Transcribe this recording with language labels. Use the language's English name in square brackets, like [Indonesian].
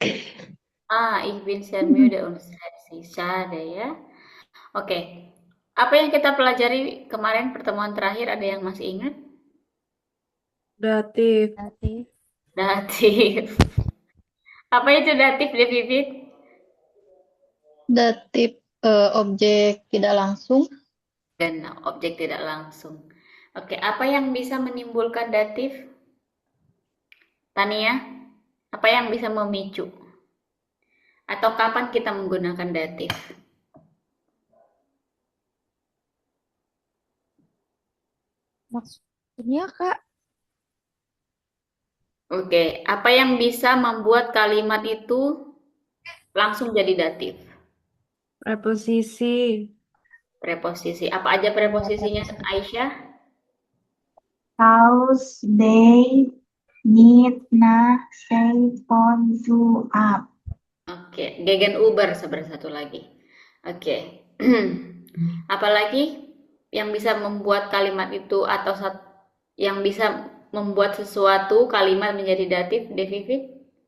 [German] Ich bin sehr müde und stressig. Schade [Indonesian] ya. Oke, apa yang kita pelajari kemarin pertemuan terakhir ada yang masih ingat? Datif, Datif. Datif. Apa itu datif, Devivit? Datif objek tidak langsung. Dan objek tidak langsung. Oke, apa yang bisa menimbulkan datif? Tania, apa yang bisa memicu? Atau kapan kita menggunakan datif? Maksudnya Kak, Oke, apa yang bisa membuat kalimat itu langsung jadi datif? preposisi, Preposisi. Apa aja preposisinya, Aisyah? House, they, need, nah, say, on, to, up. Oke, Gegenüber seperti satu lagi. Oke. Apalagi yang bisa membuat kalimat itu atau yang bisa membuat sesuatu kalimat menjadi datif, Devivi?